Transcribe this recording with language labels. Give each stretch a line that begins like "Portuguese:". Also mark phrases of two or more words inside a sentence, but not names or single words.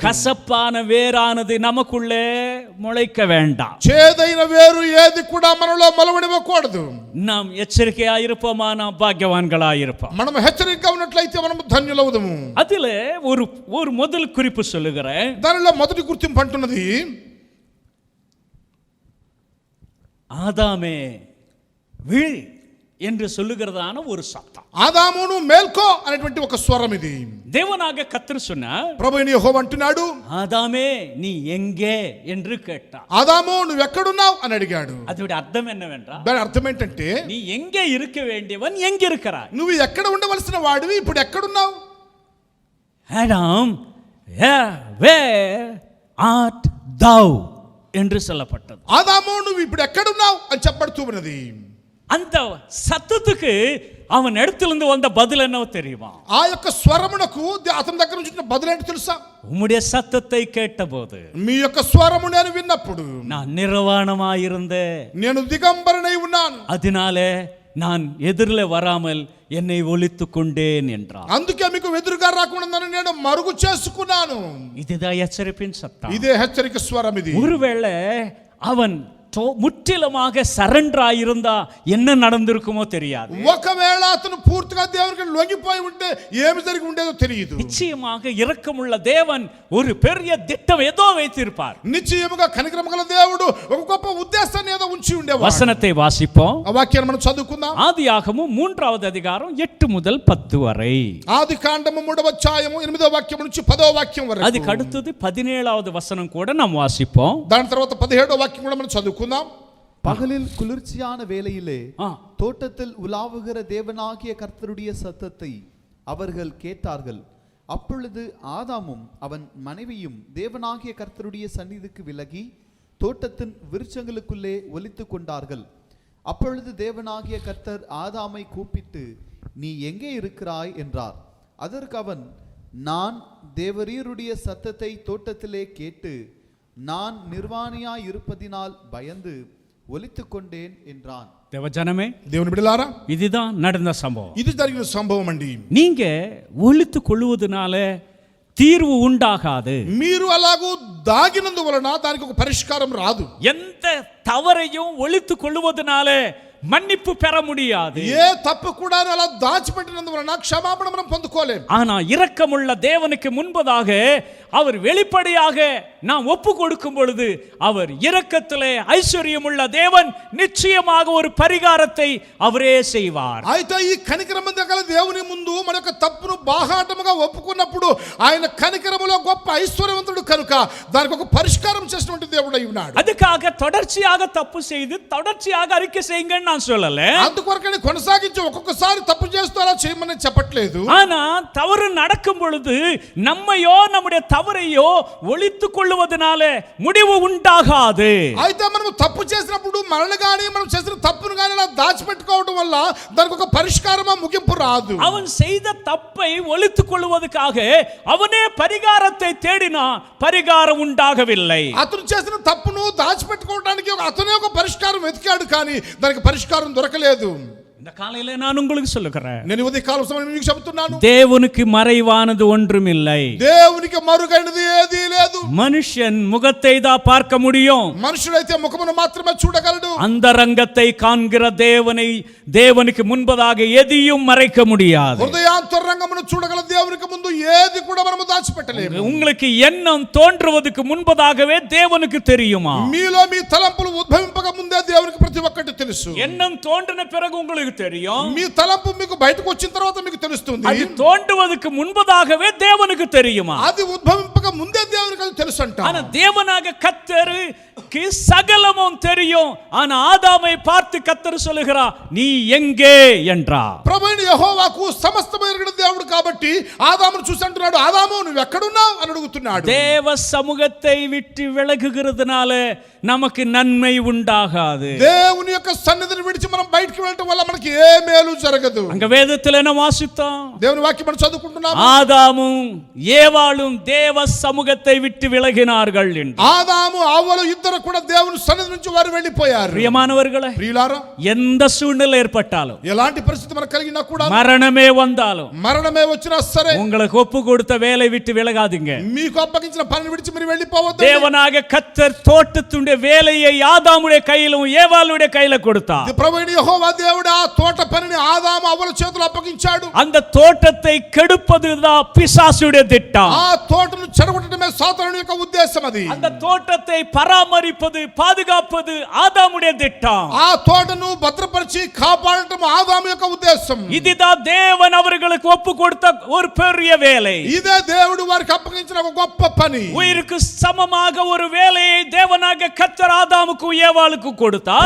Tamil: கசப்பான வேரானது நமக்குள்ளே முளைக்க வேண்டாம்.
Telugu: చేదైన వేరు ఏది కూడా మనలో మొలవనివ్వకూడదు.
Tamil: நாம் எச்சரிக்கையா இருப்போமா, நாம் பாக்கியவான்களா இருப்போம்.
Telugu: మనం హెచ్చరికగా ఉన్నట్లయితే మనం ధన్యులవుదము.
Tamil: அதுல ஒரு முதல் குறிப்பு சொல்லுகிறேன்.
Telugu: దానిలో మొదటి గుర్తింపు అంటున్నది,
Tamil: ஆதாமே விழி என்று சொல்லுகிறதான ஒரு சத்தம்.
Telugu: ఆదామును మేల్కో అనేటువంటి ఒక స్వరం ఇది.
Tamil: தேவனாக கர்த்தர் சொன்னார்,
Telugu: ప్రభువైన యెహోవా అంటున్నాడు,
Tamil: ஆதாமே நீ எங்கே என்று கேட்டார்.
Telugu: ఆదాము నువ్వు ఎక్కడున్నావు అని అడిగాడు.
Tamil: அதோட அர்த்தம் என்னவென்றால்,
Telugu: దాని అర్థం ఏంటంటే,
Tamil: நீ எங்கே இருக்க வேண்டியவன் எங்க இருக்கிறாய்?
Telugu: నువ్వు ఎక్కడ ఉండవలసిన వాడివి, ఇప్పుడు ఎక్కడున్నావు?
Tamil: ஆதாம்,
English: where art thou
Tamil: என்று சொல்லப்பட்டது.
Telugu: ఆదాము నువ్వు ఇప్పుడు ఎక్కడున్నావు అని చెప్పబడుతూ ఉన్నది.
Tamil: அந்த சத்தத்துக்கு அவன் இடத்திலிருந்து வந்த பதில் என்னவோ தெரியுமா?
Telugu: ఆ యొక్క స్వరమునకు అతని దగ్గర నుంచి బదులు ఏంటి తెలుసా?
Tamil: உம்முடைய சத்தத்தை கேட்டபோது
Telugu: మీ యొక్క స్వరము నేను విన్నప్పుడు
Tamil: நான் நிர்வாணமாயிருந்தேன்,
Telugu: నేను దిగంబరనై ఉన్నాను,
Tamil: அதனாலே நான் எதிரில் வராமல் என்னை ஒளித்துக் கொண்டேன் என்றார்.
Telugu: అందుకే మీకు ఎదురుగా రాకుండా నేను మరుగు చేసుకున్నాను.
Tamil: இதுதான் எச்சரிப்பின் சத்தம்.
Telugu: ఇదే హెచ్చరిక స్వరం ఇది.
Tamil: ஒருவேளை அவன் முற்றிலுமாக சரண்டர் ஆயிருந்தா என்ன நடந்திருக்குமோ தெரியாது.
Telugu: ఒకవేళ అతను పూర్తిగా దేవునికి లొంగిపోయి ఉంటే ఏమి జరిగి ఉండేదో తెలియదు.
Tamil: நிச்சயமாக இரக்கமுள்ள தேவன் ஒரு பெரிய திட்டம் ஏதோ வைத்திருப்பார்.
Telugu: నిశ్చయముగా కనికరముగల దేవుడు ఒక గొప్ప ఉద్దేశాన్ని ఏదో ఉంచి ఉండేవాడు.
Tamil: வசனத்தை வாசிப்போம்.
Telugu: ఆ వాక్యాన్ని మనం చదువుకుందాం.
Tamil: ஆதியாகமம் 3வது அதிகாரம் 8 முதல் 10 வரை.
Telugu: ఆదికాండము 3వ అధ్యాయము 8వ వాక్యం నుంచి 10వ వాక్యం వరకు.
Tamil: அதுக்கு அடுத்தது 17வது வசனம் கூட நாம் வாசிப்போம்.
Telugu: దాని తర్వాత 17వ వాక్యం కూడా మనం చదువుకుందాం.
Tamil: பகலில் குளிர்ச்சியான வேளையிலே தோட்டத்தில் உலாவுகிற தேவனாகிய கர்த்தருடைய சத்தத்தை அவர்கள் கேட்டார்கள். அப்பொழுது ஆதாமும் அவன் மனைவியும் தேவனாகிய கர்த்தருடைய சந்நிதிக்கு விலகி தோட்டத்தின் விருட்சங்களுக்குள்ளே ஒலித்துக் கொண்டார்கள். அப்பொழுது தேவனாகிய கர்த்தர் ஆதாமை கூப்பிட்டு, நீ எங்கே இருக்கிறாய் என்றார். அதற்கு அவன், நான் தேவரீருடைய சத்தத்தை தோட்டத்திலே கேட்டு நான் நிர்வாணியாய் இருப்பதினால் பயந்து ஒலித்துக் கொண்டேன் என்றான். தேவஜனமே,
Telugu: దేవుని బిడ్డలారా,
Tamil: இதுதான் நடந்த சம்பவம்.
Telugu: ఇది జరిగిన సంభవం అండి.
Tamil: நீங்க ஒளித்து கொள்வதனால தீர்வு உண்டாகாது.
Telugu: మీరు అలాగూ దాగినందువలన దానికి ఒక పరిష్కారం రాదు.
Tamil: எந்த தவறையும் ஒளித்து கொள்வதனால மன்னிப்பு பெற முடியாது.
Telugu: ఏ తప్పు కూడా అలా దాచిపెట్టినందువలన క్షమాపణ మనం పొందుకోలేం.
Tamil: ஆனா இரக்கமுள்ள தேவனுக்கு முன்பதாக அவர் வெளிப்படையாக நாம் ஒப்பு கொடுக்கும் பொழுது அவர் இரக்கத்திலே ஐஸ்வர்யமுள்ள தேவன் நிச்சயமாக ஒரு பரிகாரத்தை அவரே செய்வார்.
Telugu: అయితే ఈ కనికరము గల దేవుని ముందు మన యొక్క తప్పును బాహాటముగా ఒప్పుకున్నప్పుడు ఆయన కనికరములో గొప్ప ఐశ్వర్యవంతుడు కనుక దానికి ఒక పరిష్కారం చేసినటువంటి దేవుడై ఉన్నాడు.
Tamil: அதுக்காக தொடர்ச்சியாக தப்பு செய்து தொடர்ச்சியாக அறிக்கை செய்யுங்கன்னு நான் சொல்லல.
Telugu: అందుకొరకనే కొనసాగించి ఒక్కొక్కసారి తప్పు చేస్తూ అలా చేయమని చెప్పట్లేదు.
Tamil: ஆனா தவறு நடக்கும் பொழுது நம்மையோ நம்முடைய தவறையோ ஒளித்துக் கொள்வதனால முடிவு உண்டாகாது.
Telugu: అయితే మనం తప్పు చేసినప్పుడు మనల్ని గాని మనం చేసిన తప్పును గాని అలా దాచిపెట్టుకోవడం వల్ల దానికి ఒక పరిష్కారమా ముగింపు రాదు.
Tamil: அவன் செய்த தப்பை ஒளித்துக் கொள்வதற்காக அவனே பரிகாரத்தை தேடினா பரிகாரம் உண்டாகவில்லை.
Telugu: అతను చేసిన తప్పును దాచిపెట్టుకోవడానికి అతనే ఒక పరిష్కారం వెతికాడు కానీ దానికి పరిష్కారం దొరకలేదు.
Tamil: இந்த காலையில நான் உங்களுக்கு சொல்லுகிறேன்,
Telugu: నేను ఉదయ కాలం సమయం మీకు చెప్తున్నాను,
Tamil: தேவனுக்கு மறைவானது ஒன்றுமில்லை.
Telugu: దేవునికి మరుగైనది ఏదీ లేదు.
Tamil: மனுஷன் முகத்தை தான் பார்க்க முடியும்,
Telugu: మనుషుడైతే ముఖమును మాత్రమే చూడగలడు.
Tamil: அந்தரங்கத்தை காண்கிற தேவனுக்கு முன்பதாக எதையும் மறைக்க முடியாது.
Telugu: హృదయాంతరంగమును చూడగల దేవునికి ముందు ఏది కూడా మనము దాచిపెట్టలేము.
Tamil: உங்களுக்கு எண்ணம் தோன்றுவதற்கு முன்பதாகவே தேவனுக்கு தெரியுமா?
Telugu: మీలో మీ తలంపులు ఉద్భవింపక ముందే దేవునికి ప్రతి ఒక్కటి తెలుసు.
Tamil: எண்ணம் தோன்றின பிறகு உங்களுக்கு தெரியும்.
Telugu: మీ తలంపు మీకు బయటకు వచ్చిన తర్వాత మీకు తెలుస్తుంది.
Tamil: அது தோன்றுவதற்கு முன்பதாகவே தேவனுக்கு தெரியுமா?
Telugu: అది ఉద్భవింపక ముందే దేవునికి అది తెలుసు అంట.
Tamil: ஆனா தேவனாக கர்த்தருக்கு சகலமும் தெரியும். ஆனா ஆதாமை பார்த்து கர்த்தர் சொல்லுகிறார், நீ எங்கே என்றார்.
Telugu: ప్రభువైన యెహోవాకు సమస్తము ఎరిగిన దేవుడు కాబట్టి ఆదామును చూసి అంటున్నాడు, ఆదాము నువ్వు ఎక్కడున్నావు అని అడుగుతున్నాడు.
Tamil: தேவ சமூகத்தை விட்டு விலகுகிறதுனால நமக்கு நன்மை உண்டாகாது.
Telugu: దేవుని యొక్క సన్నిధిని విడిచి మనం బయటికి వెళ్ళటం వల్ల మనకి ఏ మేలు జరగదు.
Tamil: அங்க வேதத்தில் என்ன வாசித்தோம்?
Telugu: దేవుని వాక్యం మనం చదువుకుంటున్నాం.
Tamil: ஆதாமும் ஏவாளும் தேவ சமூகத்தை விட்டு விலகினார்கள் என்று.
Telugu: ఆదాము అవ్వలు ఇద్దరు కూడా దేవుని సన్నిధి నుంచి వారు వెళ్ళిపోయారు.
Tamil: பிரியமானவர்களே,
Telugu: ప్రియులారా,
Tamil: எந்த சூழ்நிலை ஏற்பட்டாலும்,
Telugu: ఎలాంటి పరిస్థితి మనకు కలిగినా కూడా,
Tamil: மரணமே வந்தாலும்,
Telugu: మరణమే వచ్చినా సరే,
Tamil: உங்களுக்கு ஒப்பு கொடுத்த வேலை விட்டு விலகாதீங்க.
Telugu: మీకు అప్పగించిన పనిని విడిచి మీరు వెళ్ళిపోవద్దు.
Tamil: தேவனாக கர்த்தர் தோட்டத்துடைய வேலையை ஆதாமுடைய கையிலும் ஏவாளுடைய கையில கொடுத்தார்.
Telugu: ప్రభువైన యెహోవా దేవుడు ఆ తోట పనిని ఆదాము అవ్వల చేతుల్లో అప్పగించాడు.
Tamil: அந்த தோட்டத்தை கெடுப்பதுதான் பிசாசுடைய திட்டம்.
Telugu: ఆ తోటను చెడగొట్టడమే సాతానుడి యొక్క ఉద్దేశం. అది
Tamil: அந்த தோட்டத்தை பராமரிப்பது பாதுகாப்பது ஆதாமுடைய திட்டம்.
Telugu: ఆ తోటను భద్రపరిచి కాపాడటం ఆదాము యొక్క ఉద్దేశం.
Tamil: இதுதான் தேவன் அவர்களுக்கு ஒப்பு கொடுத்த ஒரு பெரிய வேலை.
Telugu: ఇదే దేవుడు వారికి అప్పగించిన ఒక గొప్ప పని.
Tamil: உயிருக்கு சமமாக ஒரு வேலையை தேவனாக கர்த்தர் ஆதாமுக்கு ஏவாளுக்கு கொடுத்தார்.